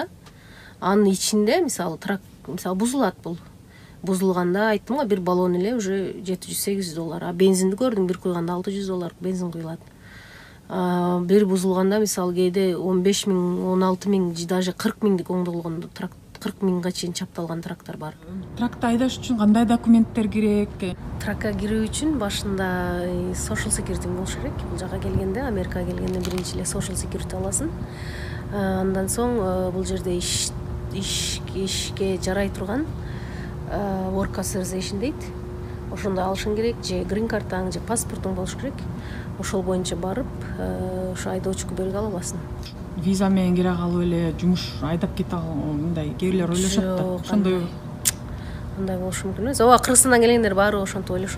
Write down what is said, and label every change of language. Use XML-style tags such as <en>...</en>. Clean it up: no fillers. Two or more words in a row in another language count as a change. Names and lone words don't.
<ky>Анын ичинде мисалы трак бузулат, бул бузулганда айттым го бир баллон эле уже $700-800, а бензинди көрдүм бир куйганда $600 бензин куюлат. Бир бузулганда мисалы кээде 15 миң, 16 миң, даже 40 миңдик оңдолгондо 40 миңге чейин чапталган трактор бар. Тракты айдаш үчүн кандай документтер керек? Тракка кирүү үчүн башында</ky> <en>social security</en> <ky>болуш керек. Бул жака келгенде, Америкага келгенде биринчи эле</ky> <en>social security</en> <ky>аласың. Андан соң бул жерде ишке жарай турган</ky> <en>work authorization</en> <ky>дейт. Ошондо алышың керек, же green картаң, же паспортуң болуш керек. Ошол боюнча барып, ошо айдоочку белги ала аласың. Виза менен кире калып эле жумуш айдап кете алгандай кээ бирлер ойлошот да. Ошондой андай болушу мүмкүн эмес. Ооба, Кыргызстандан келгендер баары ошентип ойлошот.</ky>